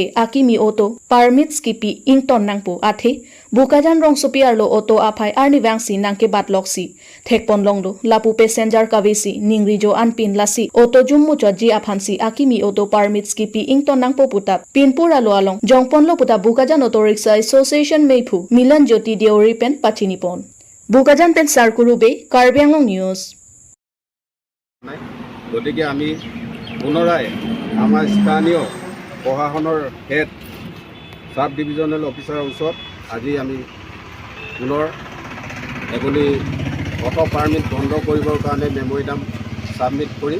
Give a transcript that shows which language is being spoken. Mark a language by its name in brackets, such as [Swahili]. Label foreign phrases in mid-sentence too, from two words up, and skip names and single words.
[Karbi] akimi oto permit skipi ington nangpo athe Bukajan rong sopi arlo oto aphai arni wangsi nangke batloksi thekpon longlo lapu passenger kavesi ningrijo anpin lasi oto jummu chji aphansi akimi oto permit skipi ington nangpo puta Pinpur alo along jongpon lo puta Bukajan Auto Rickshaw Association meipu Milan Jyoti Deori pen pachinipon Bukajan pen sarkurube Karbi Anglong News [Assamese] গতিকে আমি পুনৰাই আমাৰ স্থানীয় প্ৰশাসনৰ [English] head sub divisional officer-or [Assamese] ওচৰত আজি আমি পুনৰ এগুলি [English] auto permit [Assamese] বন্ধ কৰিবৰ কাৰণে [English] memorandum submit [Assamese] কৰিম।